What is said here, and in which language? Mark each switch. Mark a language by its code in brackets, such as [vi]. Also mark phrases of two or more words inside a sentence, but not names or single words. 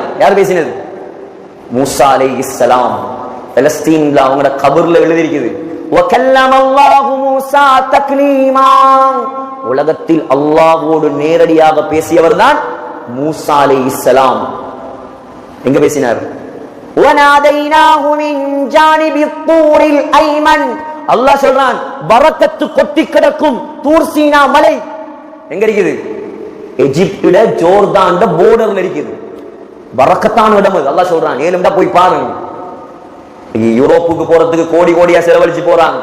[ta] யார் பேசினது? மூசா அலைஹிஸ்ஸலாம். பலஸ்தீன்ல அவங்களோட கபர்ல எழுதியிருக்குது [ar] وكلم الله موسى تكليما. [ta] உலகத்தில் அல்லாஹ்வோடு நேரடியாக பேசியவர் தான் மூசா அலைஹிஸ்ஸலாம். எங்க பேசினார்? [ar] وَنَادَيْنَاهُ مِنْ جَانِبِ الطُّورِ الْأَيْمَنِ. [ta] அல்லாஹ் சொல்றான், பரக்கத்து கொட்டி கிடக்கும் தூர் சீனா மலை எங்க இருக்குது? எகிப்துல ஜோர்தான்ல போர்டர்ல இருக்குது. பரக்கத்தான இடம் அது. அல்லாஹ் சொல்றான், ஏழும்டா போய் பாருங்க. யூரோப்புக்கு போறதுக்கு கோடி கோடியா செலவழிச்சு போறாங்க.